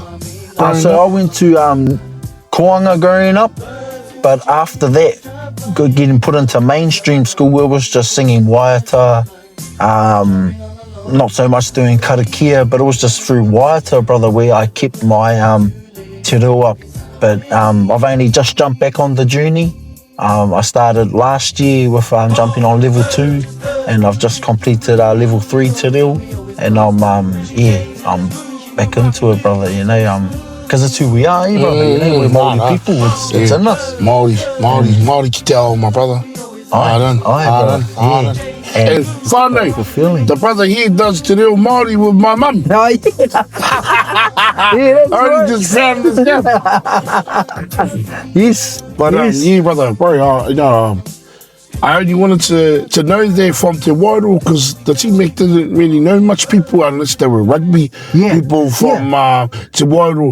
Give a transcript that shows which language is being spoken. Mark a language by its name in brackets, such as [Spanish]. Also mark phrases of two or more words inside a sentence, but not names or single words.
[English] So I went to Koanga growing up. But after that, getting put into mainstream school, it was just singing waiata, not so much doing karakia, but it was just through waiata, brother, where I kept my [Māori] te reo [English] up. But I've only just jumped back on the journey. I started last year with jumping on level 2, and I've just completed level 3 [Māori] te reo, [English] and I'm back into it, brother. Because it's who we are, brother. We're Māori people. It's in us. [Māori] Māori ki te ao, [English] my brother. Aye. And whānau, the brother here does [Māori] te reo Māori [English] with my mum. I only just found this out. Yes. But brother, bro, I only wanted to know they're from Te Wairoa because the Tmac didn't really know much people unless they were rugby people from Te Wairoa.